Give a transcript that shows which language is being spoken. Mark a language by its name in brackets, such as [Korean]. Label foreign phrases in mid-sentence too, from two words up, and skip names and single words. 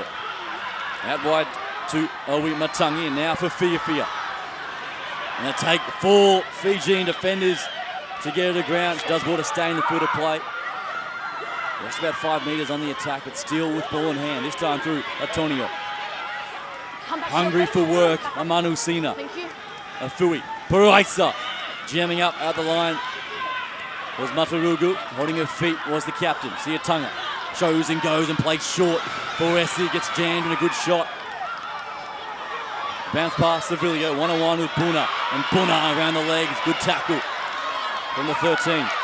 [English] Out wide to Owi Matangi, and now for Fiafia. And they take 4 Fijian defenders to get her to ground. She does well to stay in the field of play. Just about 5 metres on the attack, but still with ball in hand. This time through Antonio. Hungry for work, Manusina. Afui. Paraisa jamming up at the line. Was Matarugu. Holding her feet was the captain, Tonga. Shows and goes and plays short. Foresi gets jammed in a good shot. Bounce past Sevilio, one-on-one with Buna. And Buna around the legs, good tackle from the 13.